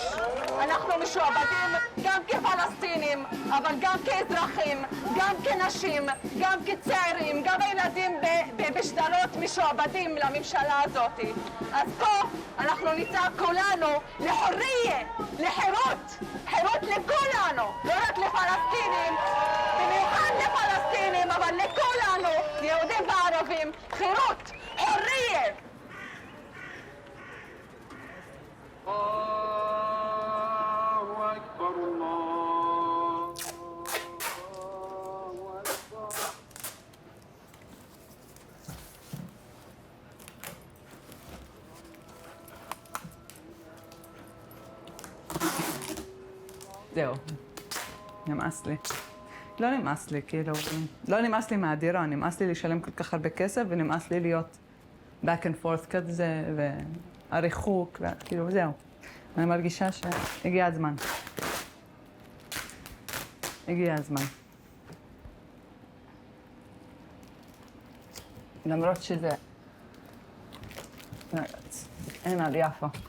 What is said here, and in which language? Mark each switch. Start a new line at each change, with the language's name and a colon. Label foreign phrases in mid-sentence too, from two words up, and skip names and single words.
Hebrew: אנחנו משועבדים גם כפלסטינים, אבל גם כאזרחים, גם כנשים, גם כצעירים, גם הילדים בשדרות משועבדים לממשלה הזאת. אז פה אנחנו נצעק כולנו לחוריה, לחירות, חירות לכולנו, לא רק לפלסטינים, במיוחד לפלסטינים, אבל לכולנו, יהודים וערבים, חירות, חוריה.
Arabic: الله أكبر الله أكبر.
Hebrew: זהו, נמאס לי. לא נמאס לי, כאילו, לא נמאס לי מהדירה, נמאס לי לשלם כל כך הרבה כסף ונמאס לי להיות
English: back and forth
Hebrew: כזה והריחוק, כאילו, זהו. אני מרגישה שהגיע הזמן. הגיע הזמן. למרות שזה... אין על יפו.